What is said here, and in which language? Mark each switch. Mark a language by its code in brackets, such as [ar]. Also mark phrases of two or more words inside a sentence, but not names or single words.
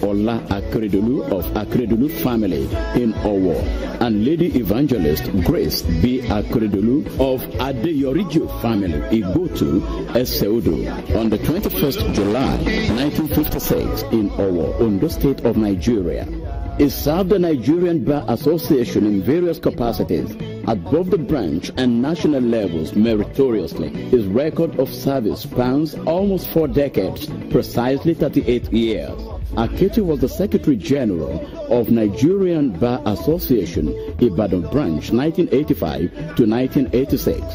[en] Ola Akeredolu of Akeredolu family in Owo and Lady Evangelist Grace B. Akeredolu of Adeyorijo family Igotu Eseodo on the 21st July 1956 in Owo, Ondo State of Nigeria. He served the Nigerian Bar Association in various capacities at both the branch and national levels meritoriously. His record of service spans almost 4 decades, precisely 38 years. Aketi was the Secretary General of Nigerian Bar Association, Ibadan Branch, 1985 to 1986.